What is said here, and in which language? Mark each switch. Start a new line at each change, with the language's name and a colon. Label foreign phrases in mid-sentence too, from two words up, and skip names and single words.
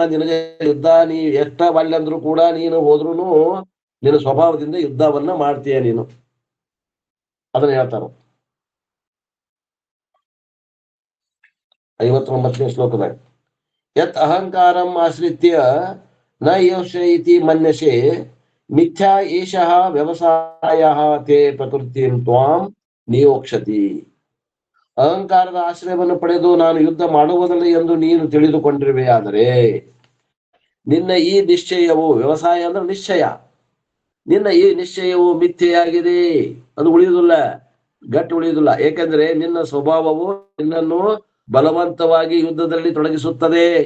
Kannada: ನಿನಗೆ ಯುದ್ಧ ನೀ ಎಷ್ಟ ಅಂದ್ರೂ ಕೂಡ ನೀನು ಹೋದ್ರುನು ನಿನ್ನ ಸ್ವಭಾವದಿಂದ ಯುದ್ಧವನ್ನ ಮಾಡ್ತೀಯ ನೀನು. ಅದನ್ನ ಹೇಳ್ತಾರ 59ನೇ ಶ್ಲೋಕದಾಗ.
Sanskrit: ಯತ್ ಅಹಂಕಾರಂ ಆಶ್ರಿತ್ಯ ನ ಯೋಷಯಿತಿ ಮನ್ಯಸೆ ಮಿಥ್ಯಾ ಏಷಃ ವ್ಯವಸಾಯ ತೇ ಪ್ರಕೃತಿಂ ತ್ವಾಂ ನಿಯೋಕ್ಷತಿ.
Kannada: ಅಹಂಕಾರದ ಆಶ್ರಯವನ್ನು ಪಡೆದು ನಾನು ಯುದ್ಧ ಮಾಡುವುದಿಲ್ಲ ಎಂದು ನೀನು ತಿಳಿದುಕೊಂಡಿರುವೆ. ಆದರೆ ನಿನ್ನ ಈ ನಿಶ್ಚಯವು, ವ್ಯವಸಾಯ ಅಂದ್ರೆ ನಿಶ್ಚಯ, ನಿನ್ನ ಈ ನಿಶ್ಚಯವು ಮಿಥ್ಯೆಯಾಗಿದೆ. ಅದು ಉಳಿಯುವುದಿಲ್ಲ, ಗಟ್ಟಿ ಉಳಿಯುವುದಿಲ್ಲ. ಏಕೆಂದ್ರೆ ನಿನ್ನ ಸ್ವಭಾವವು ನಿನ್ನನ್ನು ಬಲವಂತವಾಗಿ ಯುದ್ಧದಲ್ಲಿ ತೊಡಗಿಸುತ್ತದೆ.